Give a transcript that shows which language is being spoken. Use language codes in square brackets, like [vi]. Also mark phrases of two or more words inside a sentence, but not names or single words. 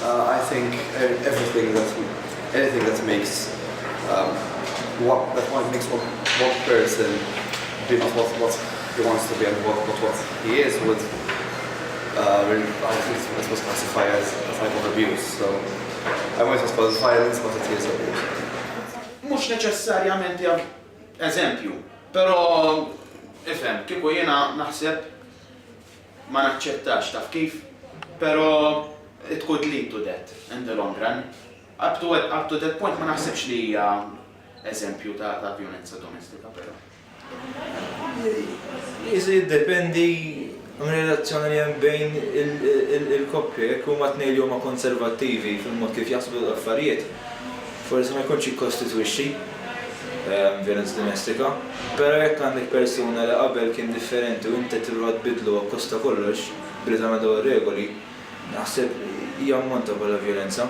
[en] I think anything that makes what person be not what he wants to be and what he is would really, I think this was classified as a type of abuse. So I won't suppose violence, but it is abuse. [mt] Mhux neċessarjament jak eżempju, però ifhem, kieku jiena naħseb ma naċċettax taf kif, però [en] it could lead to that in the long run. Up to that point [mt] ma naħsebx li hija eżempju ta' violenza domestika però. Jiddependi relazzjoni li hemm bejn il-koppji, jekk huma tnejn li huma konservattivi fil-mod kif jaħsbu l-affarijiet, forsi ma jkunx jikkostitwixxi violenza domestika, però jekk għandek persuna li qabel kien differenti u inti tibqa' tbidlu apposta kollox billi tagħmel dawn ir-regoli, naħseb hija ammonta bħala violenza.